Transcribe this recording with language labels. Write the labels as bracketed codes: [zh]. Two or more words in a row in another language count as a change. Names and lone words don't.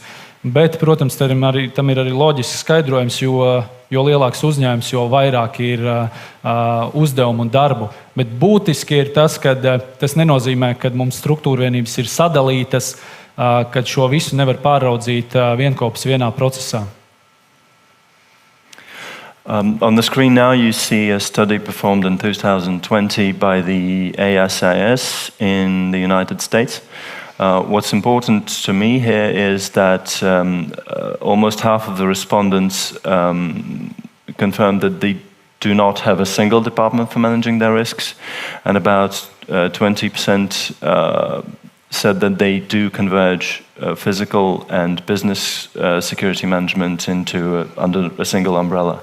[lv] Bet, protams, tam ir arī loģisks skaidrojums, jo lielāks uzņēmums, jo vairāk ir uzdevumu un darbu. Bet būtiski ir tas, ka tas nenozīmē, ka mums struktūra vienības ir sadalītas, kad šo visu nevar pāraudzīt vienkopus vienā procesā. [en] On the screen now you see a study performed in 2020 by the ASIS in the United States. What's important to me here is that almost half of the respondents confirmed that they do not have a single department for managing their risks, and about 20% said that they do converge physical and business security management under a single umbrella.